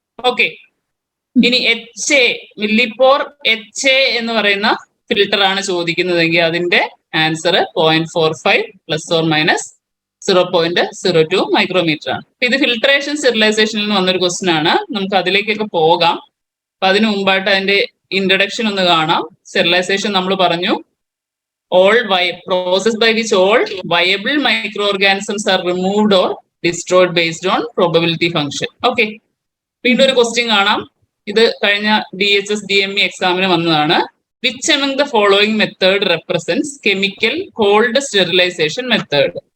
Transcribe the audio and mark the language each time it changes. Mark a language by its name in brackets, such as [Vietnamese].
[Malayalam] Okay, ഇനി മില്ലിപ്പോർ HA എന്ന് പറയുന്ന ഫിൽറ്റർ ആണ് ചോദിക്കുന്നതെങ്കിൽ അതിന്റെ answer 0.45 plus or minus 0.02 micrometer ആണ്. ഇത് ഫിൽട്രേഷൻ സ്റ്റെറിലൈസേഷനിൽ നിന്ന് വന്നൊരു ക്വസ്റ്റ്യൻ ആണ്. നമുക്ക് അതിലേക്കൊക്കെ പോകാം. അപ്പൊ അതിനു മുമ്പായിട്ട് അതിന്റെ ഇൻട്രഡക്ഷൻ ഒന്ന് കാണാം. സ്റ്റെറിലൈസേഷൻ നമ്മൾ പറഞ്ഞു, [English] process by which all viable microorganisms are removed or destroyed based on probability function. [Malayalam] Okay, വീണ്ടും ഒരു ക്വസ്റ്റ്യൻ കാണാം. ഇത് കഴിഞ്ഞ DHS DME എക്സാമിന് വന്നതാണ്. [English] Which among the following method represents chemical cold sterilization method?